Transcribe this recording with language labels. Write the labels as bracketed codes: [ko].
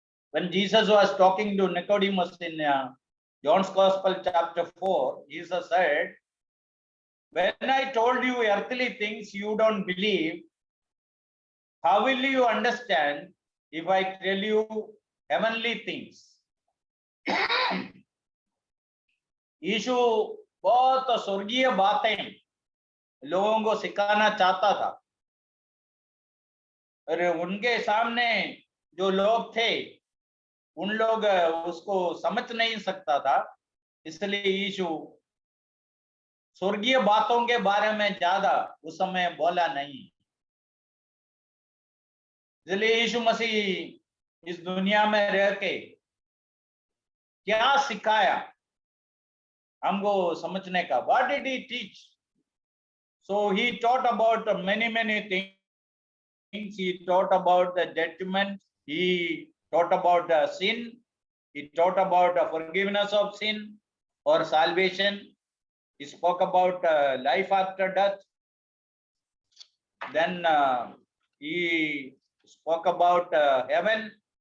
[en] When Jesus was talking to Nicodemus in John's Gospel, chapter 4, Jesus said, when I told you earthly things you don't believe, how will you understand if I tell you heavenly things? [hi] यीशु बहुत स्वर्गीय बातें लोगों को सिखाना चाहता था, और उनके सामने जो लोग थे उन लोग उसको समझ नहीं सकता था, इसलिए यीशु स्वर्गीय बातों के बारे में ज्यादा उस समय बोला नहीं. इसलिए यीशु मसीह इस दुनिया में रह के क्या सिखाया हमको समझने का. [en] What did he teach? So he taught about many things. He taught about the judgment. He taught about sin. He taught about forgiveness of sin or salvation. He spoke about life after death. Then he spoke about heaven.